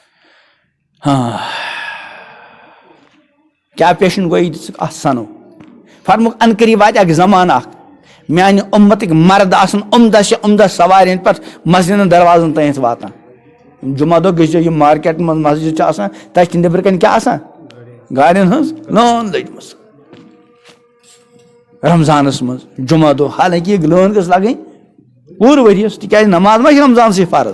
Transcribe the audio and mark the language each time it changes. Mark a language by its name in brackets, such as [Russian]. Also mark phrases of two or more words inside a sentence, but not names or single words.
[Kashmiri] ہاں کیٛاہ پیشن گویی دِژٕکھ اتھ سنو فرموک ان قریب واتہِ اکھ زمانہٕ اکھ میانہِ اُمتٕکۍ مرد آسن [Urdu] عمدہ سے عمدہ [Kashmiri] سوارٮ۪ن پٮ۪ٹھ مسجدن دروازن تانٮ۪تھ واتان جمعہ دۄہ گٔژھِو یِم مارکیٹ منٛز مسجد چھِ آسان تتہِ چھِ نیٚبرٕ کَنۍ کیٛاہ آسان گاڑٮ۪ن ہٕنٛز لٲن لٔجمٕژ رمضانس منٛز جمعہ دۄہ حالانکہِ یہِ لٲن گٔژھ لگٕنۍ پوٗرٕ ؤریَس تِکیٛازِ نماز ما چھِ رمضانسٕے فرض